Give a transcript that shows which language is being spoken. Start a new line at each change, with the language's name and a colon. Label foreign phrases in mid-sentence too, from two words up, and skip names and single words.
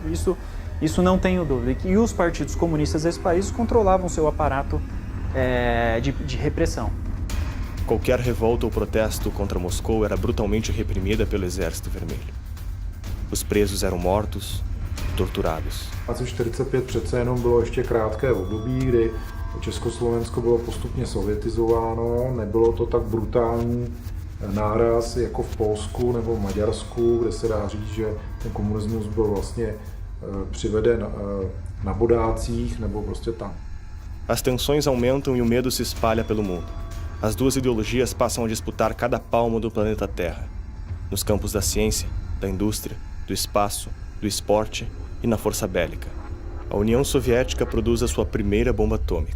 Portuguese: Isso não tenho dúvida. E os partidos comunistas desses países controlavam seu aparato de repressão. Qualquer revolta ou protesto contra Moscou era brutalmente reprimida pelo Exército Vermelho. Os presos eram mortos e torturados.
Czech: Asi 45 přece jenom bylo ještě krátké období, kdy Československo bylo postupně sovětizováno, nebylo to tak brutální náraz jako v Polsku nebo v Maďarsku, kde se dá říct, že ten komunismus byl vlastně přiveden na bodácích nebo prostě tam.
Portuguese: As tensões aumentam e o medo se espalha pelo mundo. As duas ideologias passam a disputar cada palmo do planeta Terra, nos campos da ciência, da indústria, do espaço, do esporte e na força bélica. A União Soviética produz a sua primeira bomba atômica.